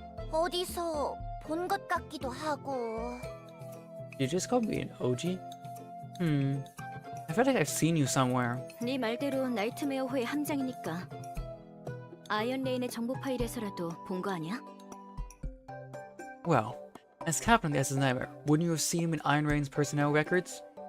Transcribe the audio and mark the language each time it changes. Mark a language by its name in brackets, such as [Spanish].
[Korean] 어디서 본 것 같기도 하고. [English] You just called me an OG? I feel like I've seen you somewhere. [Korean] 네 말대로 나이트메어호의 함장이니까 아이언레인의 정보 파일에서라도 본 거 아니야? [English] Well, as captain of the SS Nightmare, wouldn't you have seen him in Iron Rain's personnel records?